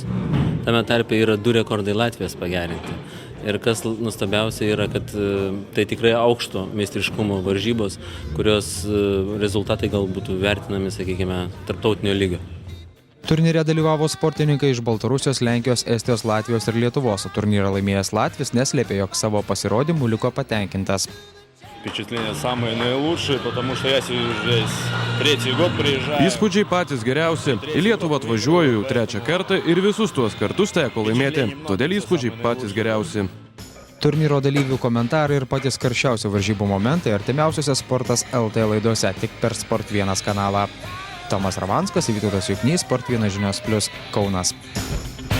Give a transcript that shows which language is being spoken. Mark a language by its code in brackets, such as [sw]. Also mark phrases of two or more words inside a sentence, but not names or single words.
[lt] Tame tarpe yra 2 rekordai Latvijos pagerinti. Ir kas nustabiausia yra, kad tai tikrai aukšto meistriškumo varžybos, kurios rezultatai gal būtų vertinami, sakykime, tarptautinio lygio. Turnyre dalyvavo sportininkai iš Baltarusijos, Lenkijos, Estijos, Latvijos ir Lietuvos. Turnyrą laimėjęs Latvis neslėpė, jog savo pasirodymu liko patenkintas. [ru] Впечатления самые наилучшие, потому что я здесь 3-й год приезжаю. [lt] Įspūdžiai patys geriausi. Į Lietuvą atvažiuoju jau 3 kartą ir visus tuos kartus teko laimėti. Todėl įspūdžiai patys geriausi. Turnyro dalyvių komentarai ir patys karščiausi varžybų momentai artimiausiose Sportas LT laidose tik per Sport 1 kanalą. Tomas Ravanskas, Vytautas Juknys, Sport 1 žinios + Kaunas.